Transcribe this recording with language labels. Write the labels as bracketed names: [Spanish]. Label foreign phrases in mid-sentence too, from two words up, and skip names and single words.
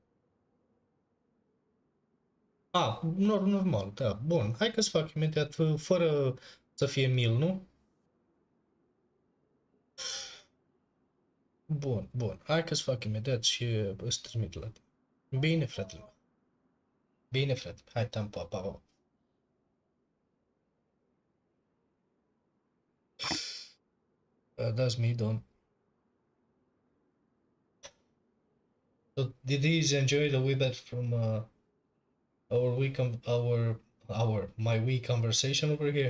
[Romanian] Normal, da, bun. Hai că-ți fac imediat, fără să fie mil, nu? Bun. Hai că-ți fac imediat și îți trimit la tine. Bine, fratele. Bine, frate. Hai, pa. [English] That's me done. So, did you enjoy the way back from my wee conversation over here?